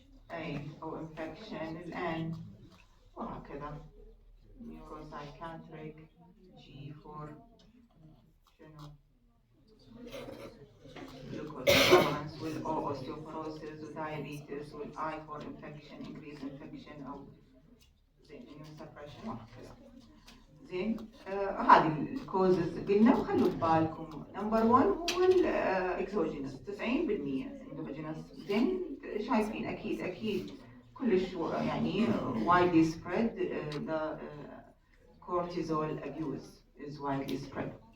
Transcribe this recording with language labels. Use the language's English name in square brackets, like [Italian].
[Arabic] أي أو [English] infection ال N وهكذا neuropsychiatric G for [Arabic] شنو [English] glucose intolerance وال O osteoporosis وdiabetes وال I for infection increased infection [Arabic] أو زين [English] immune suppression وهكذا. [Arabic] زين هذه الكوزز قلنا وخلوا في بالكم نمبر 1 هو الاكزوجينس 90% اندوجينس. زين شايفين اكيد كلش يعني [English] widely spread the cortisol abuse is widely spread.